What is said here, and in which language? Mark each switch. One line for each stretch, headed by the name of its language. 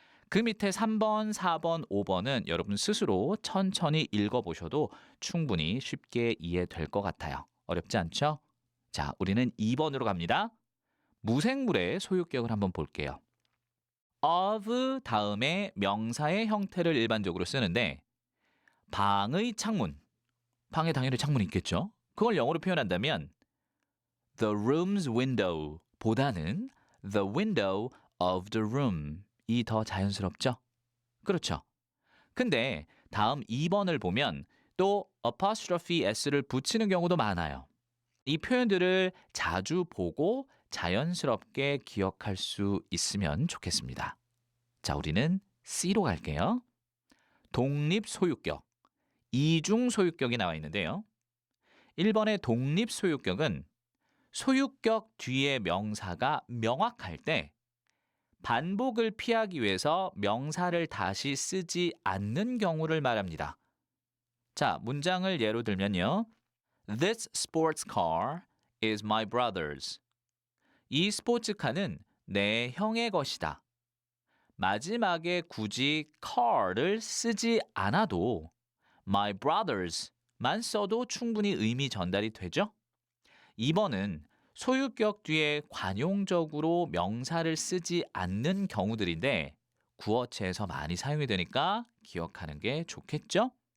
Korean: 그 밑에 3번, 4번, 5번은 여러분 스스로 천천히 읽어보셔도 충분히 쉽게 이해될 것 같아요. 어렵지 않죠? 자, 우리는 2번으로 갑니다. 무생물의 소유격을 한번 볼게요. of 다음에 명사의 형태를 일반적으로 쓰는데 방의 창문, 방에 당연히 창문이 있겠죠? 그걸 영어로 표현한다면
English: the room's window
Korean: 보다는
English: the window of the room
Korean: 이 더 자연스럽죠? 그렇죠? 근데 다음 2번을 보면 또 apostrophe s를 붙이는 경우도 많아요. 이 표현들을 자주 보고 자연스럽게 기억할 수 있으면 좋겠습니다. 자, 우리는 C로 갈게요. 독립 소유격, 이중 소유격이 나와 있는데요. 1번의 독립 소유격은 소유격 뒤에 명사가 명확할 때 반복을 피하기 위해서 명사를 다시 쓰지 않는 경우를 말합니다. 자, 문장을 예로 들면요.
English: This sports car is my brother's.
Korean: 이 스포츠카는 내 형의 것이다. 마지막에 굳이 car를 쓰지 않아도
English: my brothers
Korean: 만 써도 충분히 의미 전달이 되죠? 2번은 소유격 뒤에 관용적으로 명사를 쓰지 않는 경우들인데 구어체에서 많이 사용이 되니까 기억하는 게 좋겠죠?